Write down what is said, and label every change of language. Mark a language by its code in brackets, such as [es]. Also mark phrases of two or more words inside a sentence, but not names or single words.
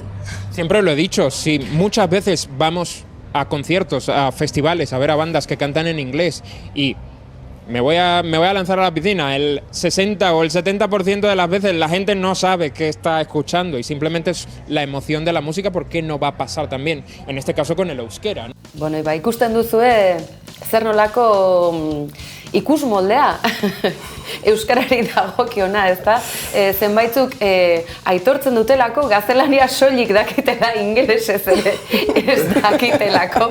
[es] Siempre lo he dicho, si muchas veces vamos a conciertos, a festivales, a ver a bandas que cantan en inglés y me voy a lanzar a la piscina, el 60 o el 70% de las veces la gente no sabe qué está escuchando y simplemente es la emoción de la música, ¿por qué no va a pasar también, en este caso con el euskera, ¿no? [eu] Bueno, ikusten duzue zer nolako ikusmoldea euskarari dagokiona, ezta? Zenbaitzuk aitortzen dutelako gaztelania soilik dakitela ingelesez ere ez dakitelako.